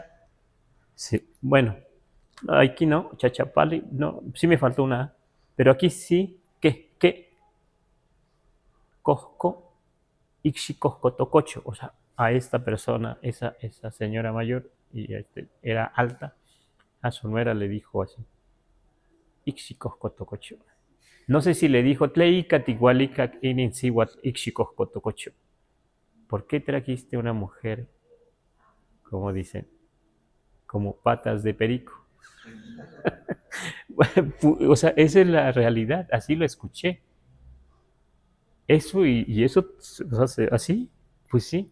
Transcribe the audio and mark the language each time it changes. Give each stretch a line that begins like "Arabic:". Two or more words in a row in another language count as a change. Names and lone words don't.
Spanish: Sí, bueno, aquí no, chachapali, no, sí me faltó una A, pero aquí sí, cosco, ixicoscotococho, o sea, a esta persona, esa señora mayor, y era alta, a su nuera le dijo así, ixicoscotococho. No sé si le dijo
Nahuatl languages: tleica tigualica ininsihuat ixicoscotococho.
Spanish: ¿Por qué trajiste una mujer, como dicen, como patas de perico? O sea, esa es la realidad, así lo escuché. Eso y eso, o sea, así, pues sí.